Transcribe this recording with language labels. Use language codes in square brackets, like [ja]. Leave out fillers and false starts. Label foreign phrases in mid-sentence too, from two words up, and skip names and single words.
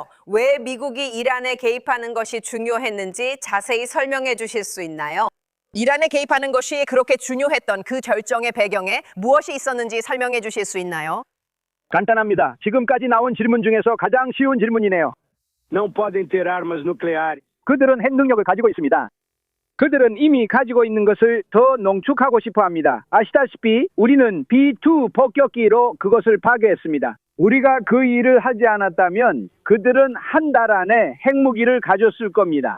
[ko] 왜 미국이 이란에 개입하는 것이 중요했는지 자세히 설명해 주실 수 있나요? 이란에 개입하는 것이 그렇게 중요했던 그 결정의 배경에 무엇이 있었는지 설명해 주실 수 있나요? 간단합니다. 지금까지 나온 질문 중에서 가장 쉬운 질문이네요. [pt] Não podem ter armas nucleares. [ko] 그들은 핵 능력을 가지고 있습니다. 그들은 이미 가지고 있는 것을 더 농축하고 싶어 합니다. 아시다시피 우리는 B2 폭격기로 그것을 파괴했습니다. 우리가 그 일을 하지 않았다면 그들은 한 달 안에 핵무기를 가졌을 겁니다.